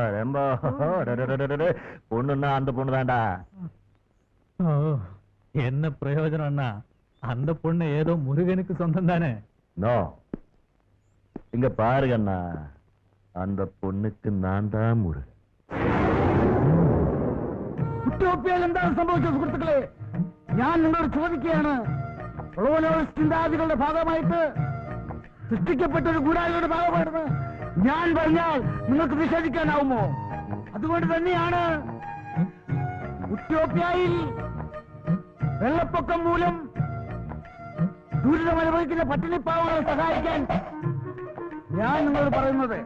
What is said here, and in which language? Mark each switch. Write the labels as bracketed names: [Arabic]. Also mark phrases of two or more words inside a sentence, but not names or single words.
[Tamil] ரொம்ப பொண்ணுன்னா அந்த பொண்ணு தான்டா. என்ன பிரயோஜனம் அண்ணா? அந்த பொண்ணு ஏதோ முருகனுக்கு சொந்தம் தானே. நோ, இங்க பாருங்க அண்ணா, அந்த பொண்ணுக்கு நான் தான் முருகன். [Malayalam] ഉറ്റോപ്യയിൽ എന്താണ് സംഭവിച്ചത് സുഹൃത്തുക്കളെ? ഞാൻ നിങ്ങളോട് ചോദിക്കുകയാണ്. ചിന്താഗതികളുടെ ഭാഗമായിട്ട് സൃഷ്ടിക്കപ്പെട്ട ഒരു ഗൂഢാലോചനയുടെ ഭാഗമായിരുന്നു ഞാൻ പറഞ്ഞാൽ നിങ്ങൾക്ക് നിഷേധിക്കാനാവുമോ? അതുകൊണ്ട് തന്നെയാണ് ഉറ്റോപ്യയിൽ വെള്ളപ്പൊക്കം മൂലം ദുരിതമനുഭവിക്കുന്ന പട്ടിണിപ്പാവങ്ങളെ സഹായിക്കാൻ ഞാൻ നിങ്ങളോട് പറയുന്നത്.